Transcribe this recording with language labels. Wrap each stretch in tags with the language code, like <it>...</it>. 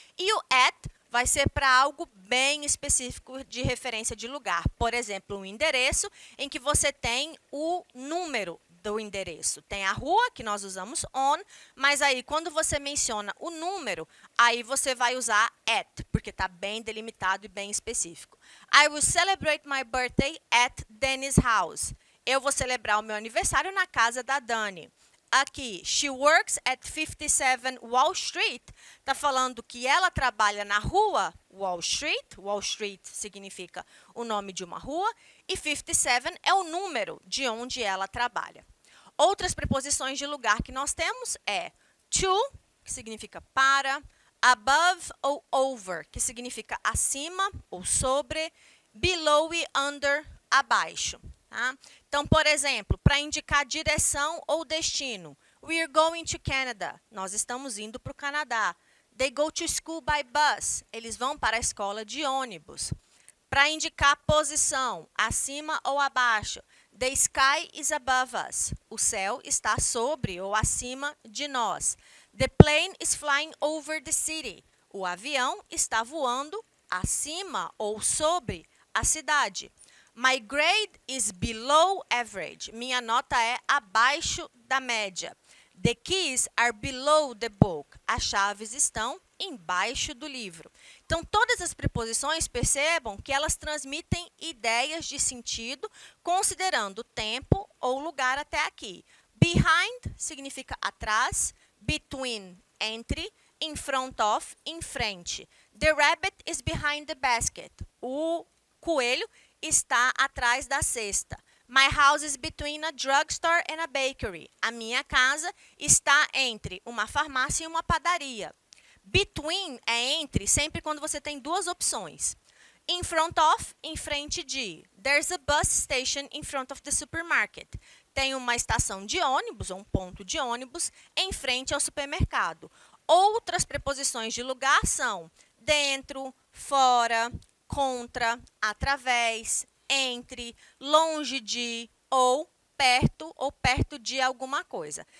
<pt>E o at vai ser para algo bem específico de referência de lugar. Por exemplo, um endereço em que você tem o número do endereço. Tem a rua, que nós usamos on, mas aí quando você menciona o número, aí você vai usar at, porque está bem delimitado e bem específico.</pt> <en>I will celebrate my birthday at Danny's house.</en> <pt>Eu vou celebrar o meu aniversário na casa da Dani. Aqui,</pt> <en>she works at 57 Wall Street,</en> <pt>está falando que ela trabalha na rua Wall Street. Wall Street significa o nome de uma rua. E 57 é o número de onde ela trabalha. Outras preposições de lugar que nós temos é to, que significa para, above ou over, que significa acima ou sobre, below e under, abaixo. Tá? Então, por exemplo, para indicar direção ou destino,</pt> <en>we are going to Canada.</en> <pt>Nós estamos indo para o Canadá.</pt> <en>They go to school by bus.</en> <pt>Eles vão para a escola de ônibus. Para indicar posição, acima ou abaixo,</pt> <en>the sky is above us.</en> <pt>O céu está sobre ou acima de nós.</pt> <en>The plane is flying over the city.</en> <pt>O avião está voando acima ou sobre a cidade.</pt> <en>My grade is below average.</en> <pt>Minha nota é abaixo da média.</pt> <en>The keys are below the book.</en> <pt>As chaves estão embaixo do livro. Então, todas as preposições, percebam que elas transmitem ideias de sentido, considerando tempo ou lugar até aqui. Behind significa atrás, between, entre, in front of, em frente.</pt> <en>The rabbit is behind the basket.</en> <pt>O coelho está atrás da cesta.</pt> <en>My house is between a drugstore and a bakery.</en> <pt>A minha casa está entre uma farmácia e uma padaria. Between é entre, sempre quando você tem duas opções. In front of, em frente de.</pt> <en>There's a bus station in front of the supermarket.</en> <pt>Tem uma estação de ônibus, ou um ponto de ônibus, em frente ao supermercado. Outras preposições de lugar são dentro, fora, contra, através, entre, longe de ou perto de alguma coisa.</pt>